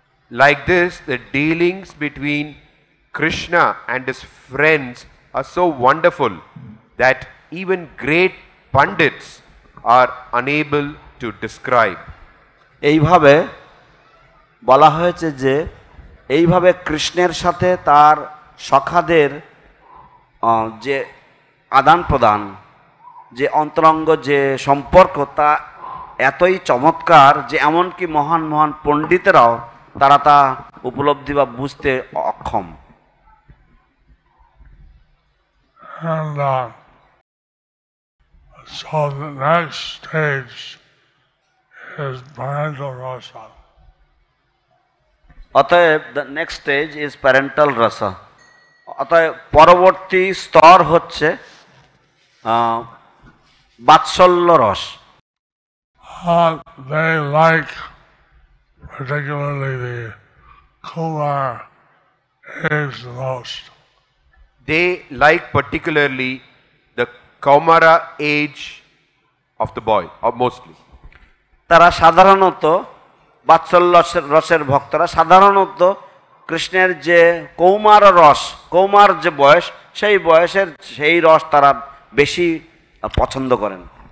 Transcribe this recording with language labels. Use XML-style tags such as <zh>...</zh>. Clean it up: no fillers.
<en>Like this, the dealings between Krishna and his friends are so wonderful that even great pundits are unable to describe.</en> <bn>এইভাবে বলা হয়েছে যে এইভাবে কৃষ্ণের সাথে তার সখাদের যে আদান প্রদান, যে অন্তরঙ্গ যে সম্পর্ক, তা এতই চমৎকার যে এমনকি মহান মহান পণ্ডিতেরাও তারা তা উপলব্ধি বা বুঝতে অক্ষম।</bn> <en>And so the next stage is parental rasa.</en> <bn>অতএব</bn> <en>The next stage is parental রসা।</en> <bn>অতএব পরবর্তী স্তর হচ্ছে বাৎসল্য রস।</bn> <en>They like particularly the Kumar age the most. They like particularly the Kaumara age of the boy, or mostly.</en> <bn>তারা সাধারণত বাৎসল্য রসের ভক্তরা সাধারণত কৃষ্ণের যে কৌমার রস, কৌমার যে বয়স, সেই বয়সের সেই রস তারা বেশি পছন্দ করেন।</bn>